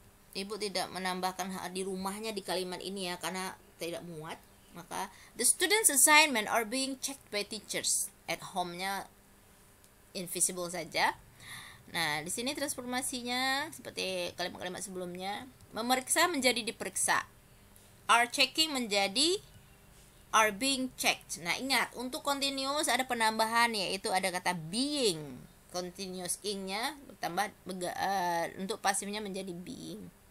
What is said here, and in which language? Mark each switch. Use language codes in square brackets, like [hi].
[id] Ibu tidak menambahkan di rumahnya di kalimat ini ya karena tidak muat. Maka [en] the students assignment are being checked by teachers. At home-nya invisible saja. [id] Nah, di sini transformasinya seperti kalimat-kalimat sebelumnya, memeriksa menjadi diperiksa. [en] Are checking [id] menjadi [en] are being checked. [id] Nah, ingat untuk continuous ada penambahan yaitu ada kata being. Continuous ing-nya bertambah untuk pasifnya menjadi being.